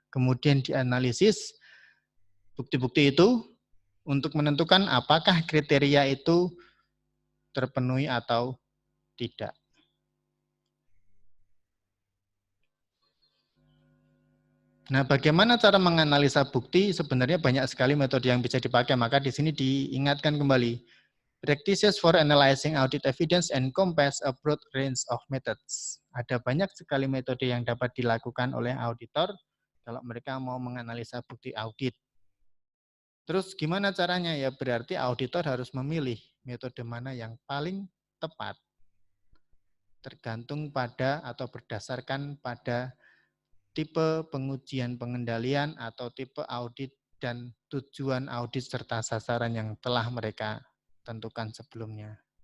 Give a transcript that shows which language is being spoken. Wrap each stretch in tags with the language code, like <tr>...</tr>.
<id>Kemudian dianalisis bukti-bukti itu untuk menentukan apakah kriteria itu terpenuhi atau tidak. Nah, bagaimana cara menganalisa bukti? Sebenarnya banyak sekali metode yang bisa dipakai, maka di sini diingatkan kembali.</id> <en>Practices for analyzing audit evidence encompass a broad range of methods.</en> <id>Ada banyak sekali metode yang dapat dilakukan oleh auditor kalau mereka mau menganalisa bukti audit. Terus gimana caranya? Ya berarti auditor harus memilih metode mana yang paling tepat, tergantung pada atau berdasarkan pada tipe pengujian pengendalian atau tipe audit dan tujuan audit serta sasaran yang telah mereka tentukan sebelumnya.</id>